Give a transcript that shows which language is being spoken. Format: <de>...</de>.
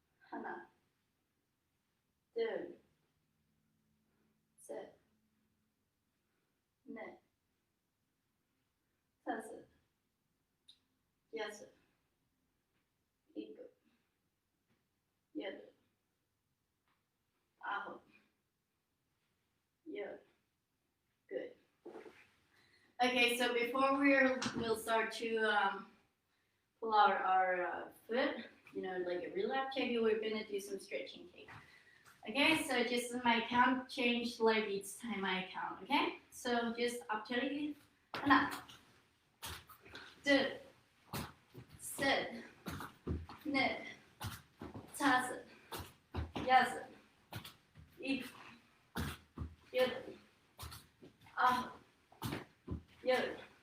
<ko>하나, 둘, 셋, 넷, 다섯, 여섯, 일곱, 여덟, 아홉, 열.</ko> <en>Good. Okay, so before we'll start to pull out our foot, you know, like a real lap check, we're gonna do some stretching. Okay, so just in my count, change leg each time I count. Okay, so just up to you.</en> <ko>하나, 둘, 셋, 넷, 다섯, 여섯, 일곱, 여덟, 아홉, 열.</ko>